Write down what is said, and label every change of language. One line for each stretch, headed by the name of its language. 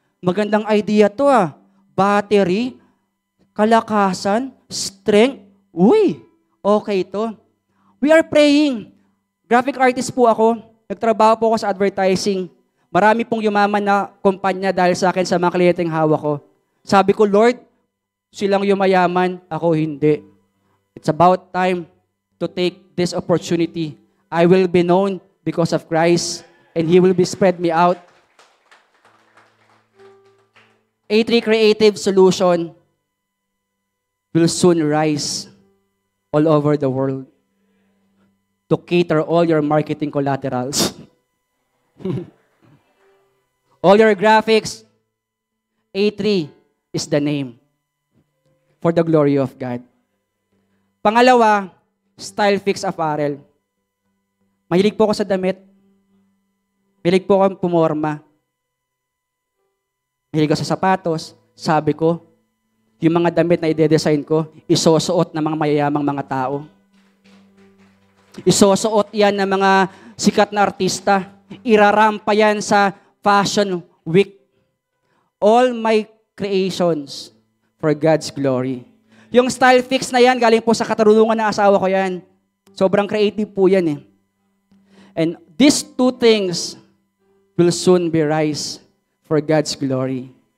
Filipino: Magandang idea to ah. Battery, kalakasan, strength, uy, okay to.
English: We are praying.
Filipino: Graphic artist po ako. Nagtrabaho po ako sa advertising. Marami pong yumaman na kumpanya dahil sa akin sa mga kliyenteng hawak ko. Sabi ko, Lord, silang yumayaman, ako hindi.
English: It's about time to take this opportunity. I will be known because of Christ, and He will be spread me out. A3 Creative Solution will soon rise all over the world to cater all your marketing collaterals. All your graphics, A3 is the name for the glory of God.
Filipino: Pangalawa, Style Fix Apparel. Mahilig po ako sa damit. Mahilig po ako pumorma. Mahilig ako sa sapatos. Sabi ko, yung mga damit na ide-design ko, isusuot ng mga mayayamang mga tao. Isusuot yan ng mga sikat na artista. Irarampa yan sa Fashion Week.
English: All my creations for God's glory.
Filipino: Yung Style Fix na yan, galing po sa katarungan ng asawa ko yan. Sobrang creative po yan eh.
English: And these two things will soon be rise for God's glory.